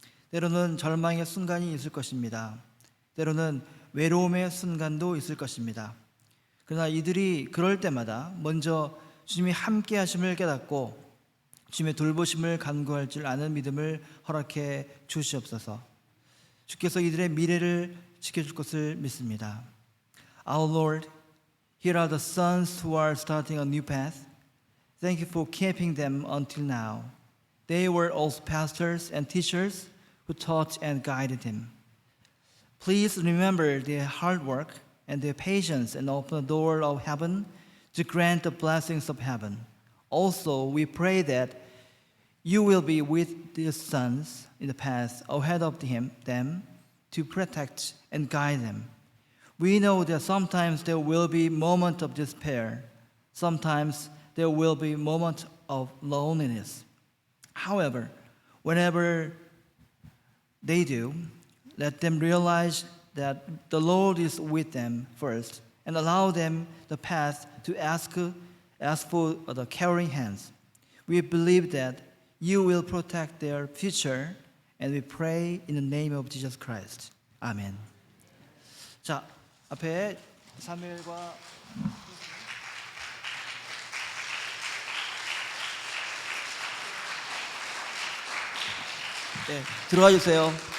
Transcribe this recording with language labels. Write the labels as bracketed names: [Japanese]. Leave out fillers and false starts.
[Korean] 때로는 절망의 순간이 있을 것입니다. 때로는 외로움의 순간도 있을 것입니다. 그러나 이들이 그럴 때마다 먼저 주님이 함께 하심을 깨닫고 주님의 돌보심을 간구할 줄 아는 믿음을 허락해 주시옵소서. 주께서 이들의 미래를 지켜줄 것을 믿습니다. [English] Our Lord, here are the sons who are starting a new path. Thank you for keeping them until now. They were also pastors and teachers who taught and guided him. Please remember their hard work and their patience and open the door of heaven to grant the blessings of heaven. Also, we pray that you will be with these sons in the path ahead of them to protect and guide them. We know that sometimes there will be moments of despair. Sometimes there will be moments of loneliness. However, whenever they do, let them realize that the Lord is with them first and allow them the path to ask for the caring hands. We believe that you will protect their future and we pray in the name of Jesus Christ. [Korean] 아멘. 자, 앞에 사무엘과 들어와 주세요.